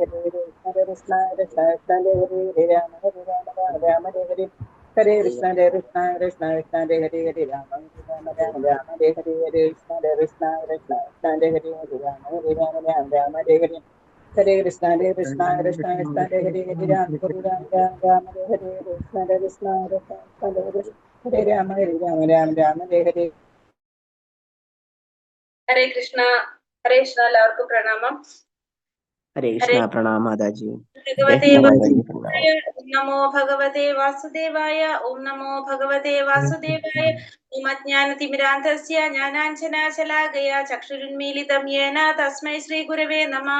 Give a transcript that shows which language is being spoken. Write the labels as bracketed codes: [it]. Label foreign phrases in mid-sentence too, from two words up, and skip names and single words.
[sa] Hare Krishna Krishna Krishna Krishna Hare Hare Rama Hare Rama Rama Hare Hare Hare Krishna Krishna Krishna Krishna Hare Hare Rama Hare Rama Rama Hare Hare Krishna Krishna Krishna Krishna Hare Hare Rama Hare Rama Rama Hare Hare Hare Krishna Krishna Krishna Krishna Hare Hare Rama Hare Rama Rama Hare Hare Krishna Krishna Krishna Krishna Hare Rama Hare Rama Rama Hare Hare ഹരേ കൃഷ്ണ. ഹരേ കൃഷ്ണ. [ml] എല്ലാവർക്കും പ്രണാമം. [sa] ഹരേ കൃഷ്ണ. [ml] പ്രണാമ മാതാജി. [sa] ഭഗവതേ നമോ ഭഗവതേ വാസുദേവായ. ഓം നമോ ഭഗവതേ വാസുദേവായ. ഓം അജ്ഞാനതിമിരാന്ധസ്യ ജ്ഞാനാഞ്ജനാശലാകയ ചക്ഷുരുന്മീലിതം യേന തസ്മൈ ശ്രീ ഗുരവേ നമഃ.